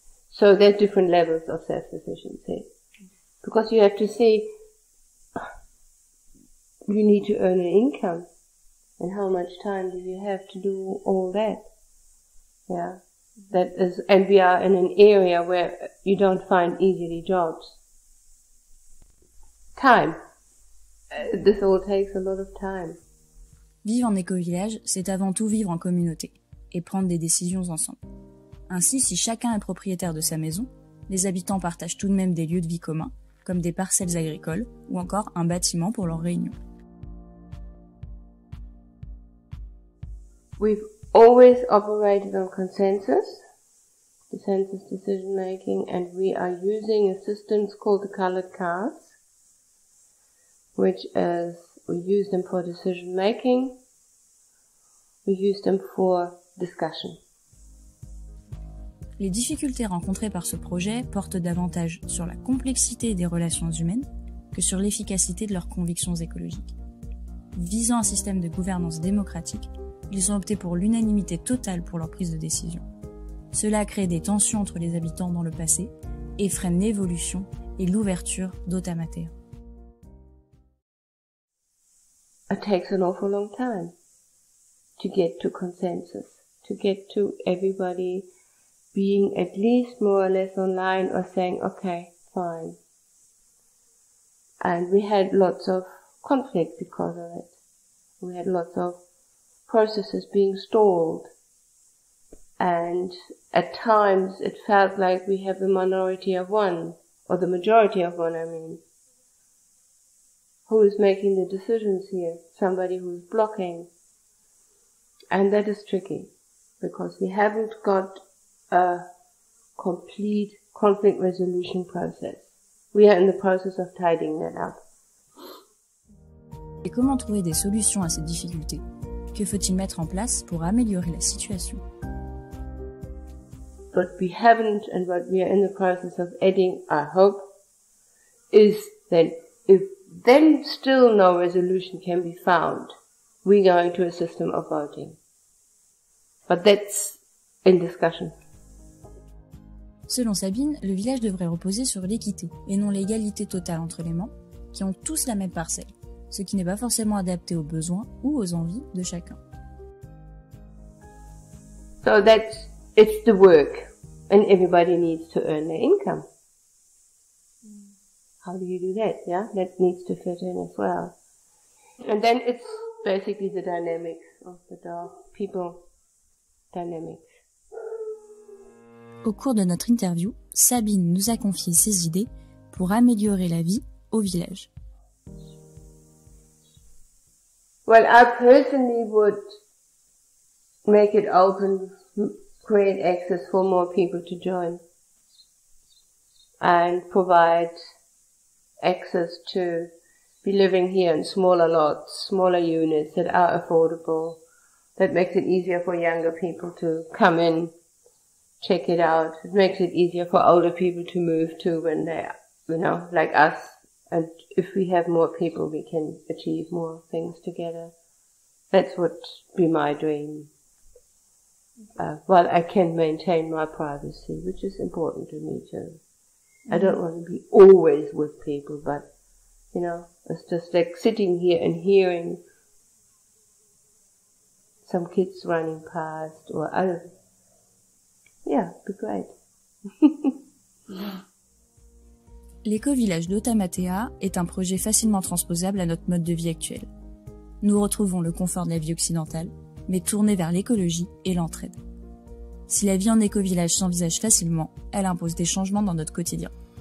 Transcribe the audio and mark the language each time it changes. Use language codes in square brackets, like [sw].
[en] So there are different levels of self-sufficiency. Because you have to see, you need to earn an income. And how much time do you have to do all that? Yeah. That is, and we are in an area where you don't find easily jobs. Time. This all takes a lot of time. [fr] Vivre en éco-village, c'est avant tout vivre en communauté et prendre des décisions ensemble. Ainsi, si chacun est propriétaire de sa maison, les habitants partagent tout de même des lieux de vie communs, comme des parcelles agricoles ou encore un bâtiment pour leurs réunions. [en] We've always operated on consensus decision making, and we are using a system called the colored cards, which is, we use them for decision making, we use them for discussion. [fr] Les difficultés rencontrées par ce projet portent davantage sur la complexité des relations humaines que sur l'efficacité de leurs convictions écologiques. Visant un système de gouvernance démocratique, ils ont opté pour l'unanimité totale pour leur prise de décision. Cela a créé des tensions entre les habitants dans le passé et freine l'évolution et l'ouverture d'Otamatea. [en] It takes an awful long time to get to consensus, to get to everybody being at least more or less online or saying, okay, fine. And we had lots of conflict because of it. We had lots of processes being stalled. And at times it felt like we have the minority of one, or the majority of one, I mean. Who is making the decisions here? Somebody who is blocking. And that is tricky, because we haven't got a complete conflict resolution process. We are in the process of tidying that up. [fr] Et comment trouver des solutions à ces difficultés? Que faut-il mettre en place pour améliorer la situation? [en] What we haven't and what we are in the process of adding, I hope, is that if then still no resolution can be found, we're going to a system of voting. But that's in discussion. [fr] Selon Sabine, le village devrait reposer sur l'équité et non l'égalité totale entre les membres, qui ont tous la même parcelle, ce qui n'est pas forcément adapté aux besoins ou aux envies de chacun. [en] So it's the work, and everybody needs to earn their income. How do you do that? Yeah, that needs to fit in as well. And then it's basically the dynamics of the people dynamics. [fr] Au cours de notre interview, Sabine nous a confié ses idées pour améliorer la vie au village. [en] Well, I personally would make it open, create access for more people to join, and provide access to be living here in smaller lots, smaller units that are affordable, that makes it easier for younger people to come in, check it out. It makes it easier for older people to move to when they you know, like us. And if we have more people, we can achieve more things together. That's what be my dream. While I can maintain my privacy, which is important to me too. I don't want to be always with people, but, you know, it's just like sitting here and hearing some kids running past or other. Yeah, it'd be great. [fr] L'éco-village d'Otamatea est un projet facilement transposable à notre mode de vie actuel. Nous retrouvons le confort de la vie occidentale, mais tourné vers l'écologie et l'entraide. Si la vie en éco-village s'envisage facilement, elle impose des changements dans notre quotidien.